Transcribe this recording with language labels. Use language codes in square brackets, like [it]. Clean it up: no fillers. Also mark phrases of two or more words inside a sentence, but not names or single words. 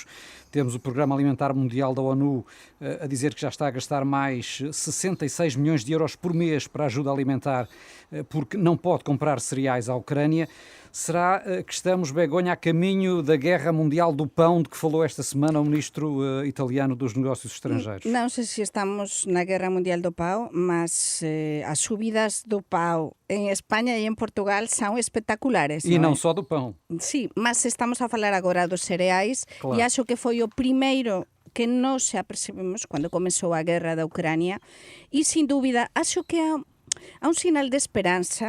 [pt] Temos o Programa Alimentar Mundial da ONU a dizer que já está a gastar mais 66 milhões de euros por mês para ajuda alimentar, porque não pode comprar cereais à Ucrânia. Será que estamos, Begonha, a caminho da guerra mundial do pão de que falou esta semana o ministro italiano dos Negócios Estrangeiros? [gl] Non sei se estamos na Guerra Mundial do Pau, mas as subidas do pau en España e en Portugal son espectaculares. E non [pt] não é? [gl] só do pão. Sí, mas estamos a falar agora dos cereais [pt] Claro. [gl] e acho que foi o primeiro que nós xa percebemos cando comezou a guerra da Ucrania e, sin dúbida, acho que há un sinal de esperanza.